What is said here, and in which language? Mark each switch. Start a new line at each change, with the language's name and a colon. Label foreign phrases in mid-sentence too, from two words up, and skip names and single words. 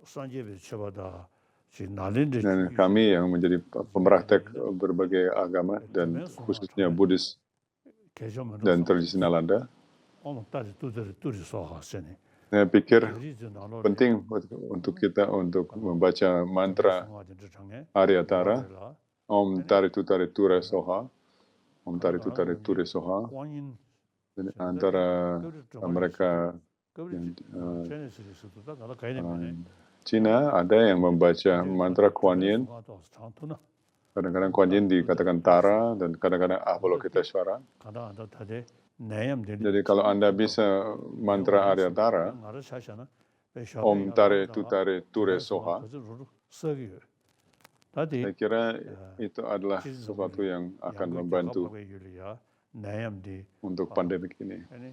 Indonesian: Dan kami yang menjadi pemraktek berbagai agama dan khususnya Buddhis dan tradisi Nalanda, saya pikir penting untuk kita untuk membaca mantra Aryatara,
Sanskrit: ॐ तरितु तरितुरे स्वाहा, ॐ तरितु तरितुरे स्वाहा.
Indonesian: Dan antara mereka yang Cina ada yang membaca mantra Kuan Yin. Kadang-kadang Kuan Yin dikatakan Tara dan kadang-kadang Avalokiteshvara. Jadi kalau Anda bisa mantra Aryatara,
Sanskrit: ॐ तारे तुत्तारे तुरे स्वाहा,
Indonesian: saya kira itu adalah sesuatu yang akan membantu untuk pandemik ini.